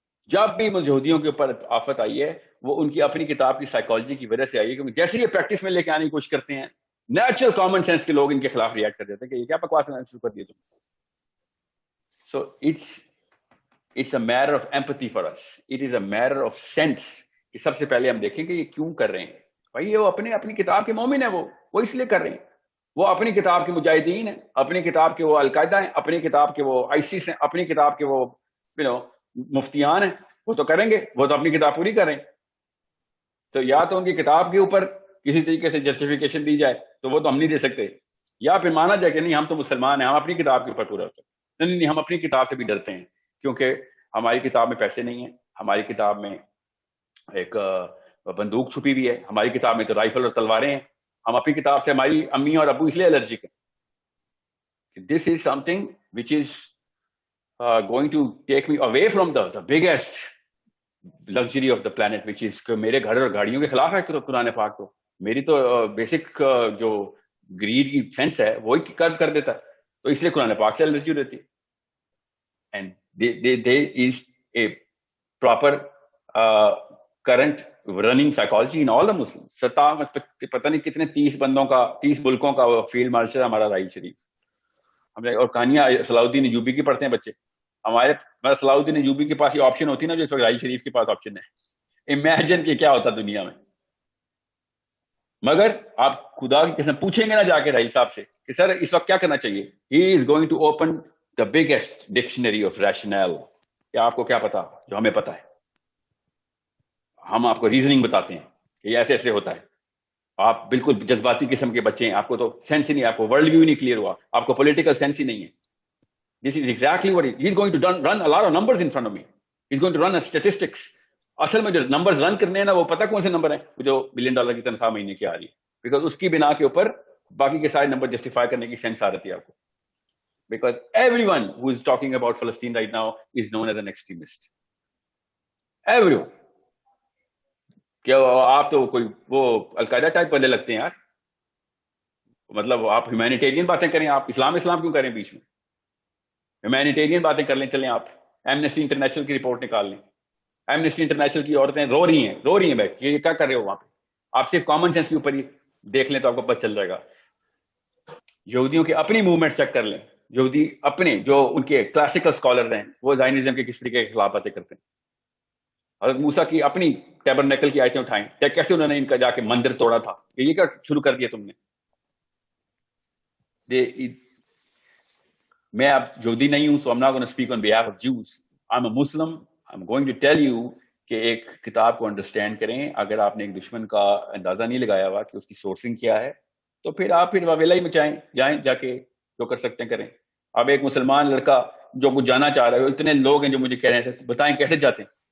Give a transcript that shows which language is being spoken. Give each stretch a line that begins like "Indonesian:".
Urdu: جب بھی یہودیوں کے اوپر آفت آئی ہے وہ ان کی اپنی کتاب کی سائیکالوجی کی وجہ سے آئی ہے, کیونکہ جیسے یہ پریکٹس میں لے کے آنے کی کوشش کرتے ہیں, نیچرل کامن سینس کے لوگ ان کے خلاف ریئیکٹ کر دیتے ہیں کہ یہ کیا بکواس شروع کر دیے تم.
English: So it's a matter of empathy for us. It is a matter of sense.
Urdu: کہ سب سے پہلے ہم دیکھیں کہ یہ کیوں کر رہے ہیں. بھائی وہ اپنی کتاب کے مومن ہیں, وہ اس لیے کر رہے ہیں. وہ اپنی کتاب کے مجاہدین ہیں, اپنی کتاب کے وہ القاعدہ ہیں, اپنی کتاب کے وہ آئیسس ہیں, اپنی کتاب کے وہ مفتیان ہیں. وہ تو کریں گے, وہ تو اپنی کتاب پوری کریں. تو یا تو ان کی کتاب کے اوپر کسی طریقے سے جسٹیفیکیشن دی جائے تو وہ تو ہم نہیں دے سکتے, یا پھر مانا جائے کہ نہیں ہم تو مسلمان ہیں, ہم اپنی کتاب کے اوپر پورا ہوتے ہیں. نہیں, ہم اپنی کتاب سے بھی ڈرتے ہیں کیونکہ ہماری کتاب میں پیسے نہیں ہیں, ہماری کتاب میں ایک بندوق چھپی ہوئی ہے, ہماری کتاب میں تو رائفل اور تلواریں ہیں, ہم اپنی کتاب سے ہماری امی اور ابو اس لیے الرجک ہیں.
English: this is something which is going to take me away from the biggest luxury of the planet, which is
Urdu: کہ میرے گھر اور گاڑیوں کے خلاف ہے قرآن پاک. تو میری تو بیسک جو گریڈ کی سینس ہے وہی کر دیتا ہے, تو اس لیے قرآن پاک سے الرجی رہتی.
English: And there is a proper current running psychology in all the Muslims.
Urdu: پتہ نہیں کتنے 30 ملکوں کا فیلڈ مارشل ہمارا راہیل شریف. ہم اور کہانیاں صلاح الدین ایوبی کی پڑھتے ہیں بچے ہمارے. صلاح الدین ایوبی کے پاس یہ آپشن ہوتی نا جو اس وقت راہیل شریف کے پاس آپشن ہے. امیجن کہ کیا ہوتا دنیا میں. مگر آپ خدا کی قسم پوچھیں گے نا جا کے رائل صاحب سے کہ سر اس وقت کیا کرنا چاہیے,
English: He is going to open the biggest dictionary of rational.
Urdu: کیا آپ کو کیا پتا جو ہمیں پتا ہے؟ ہم آپ کو ریزننگ بتاتے ہیں کہ یہ ایسے ایسے ہوتا ہے. آپ بالکل جذباتی قسم کے بچے ہیں, آپ کو تو سینس ہی نہیں, آپ کو ورلڈ ویو نہیں کلیئر ہوا, آپ کو پولیٹیکل سینس ہی نہیں ہے.
English: This is exactly what he is going to run a lot of numbers in front of me. He's going to run a statistics.
Urdu: اصل میں جو نمبرز رن کرنے ہیں نا وہ پتا کون سے نمبر ہیں, جو $1 بلین کی تنخواہ مہینے کی آ رہی ہے, بیکاز اس کی بنا کے اوپر باقی کے سارے نمبر جسٹیفائی کرنے کی سینس آ رہی ہے آپ کو.
English: Because everyone who is talking about فلسطین right now is known as an extremist. Everyone.
Urdu: کیا آپ تو کوئی وہ القاعدہ ٹائپ بندے لگتے ہیں یار. مطلب آپ ہیومینیٹیرین باتیں کریں, آپ اسلام کیوں کریں بیچ میں؟ ہیومینیٹیرین باتیں کر لیں, چلیں آپ ایمنسٹی انٹرنیشنل کی رپورٹ نکال لیں. ایمنسٹی انٹرنیشنل کی عورتیں رو رہی ہیں بیٹھ یہ کیا کر رہے ہو وہاں پہ. آپ صرف کامن سینس کے اوپر ہی دیکھ لیں تو آپ کو پتہ چل جائے گا. یہودیوں کی اپنی موومنٹ چیک کر لیں, یہودی اپنے جو ان کے کلاسیکل اسکالرز ہیں وہ زائنزم کے کس طریقے کے خلاف باتیں کرتے ہیں. حضرت موسیٰ کی اپنی ٹیبرنیکل کی آیتیں اٹھائیں, کیسے انہوں نے ان کا جا کے مندر توڑا تھا, کہ یہ کیا شروع کر دیا تم نے. میں اب یہودی نہیں ہوں,
English: so I'm not going to speak on behalf of Jews. I'm a Muslim. I'm going to tell you
Urdu: کہ ایک کتاب کو انڈرسٹینڈ کریں. اگر آپ نے ایک دشمن کا اندازہ نہیں لگایا ہوا کہ اس کی سورسنگ کیا ہے, تو پھر آپ واویلا ہی مچائیں, جائیں جا کے جو کر سکتے ہیں کریں. اب ایک مسلمان لڑکا جو کچھ جانا چاہ رہا ہے, اتنے لوگ ہیں جو مجھے کہہ رہے ہیں بتائیں کیسے جاتے ہیں.